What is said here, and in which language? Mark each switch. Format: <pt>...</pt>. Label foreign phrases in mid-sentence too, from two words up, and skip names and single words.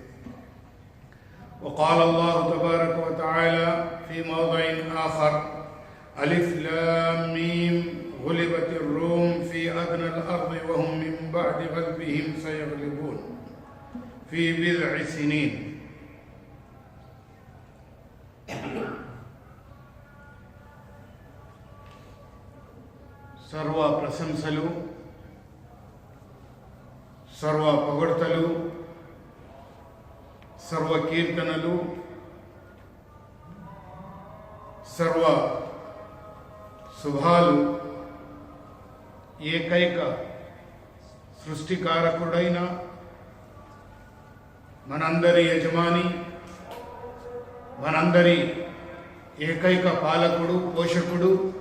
<ar>وقال الله تبارك وتعالى في موضع آخر: ألف لام ميم غلبت الروم في أدنى الأرض وهم من بعد غلبهم سيغلبون في بضع سنين.</ar> <te>సర్వ ప్రశంసలు, సర్వ పొగడ్తలు, సర్వ కీర్తనలు, సర్వ శుభాలు ఏకైక సృష్టికారకుడైన మనందరి యజమాని, మనందరి ఏకైక పాలకుడు, పోషకుడు,</te>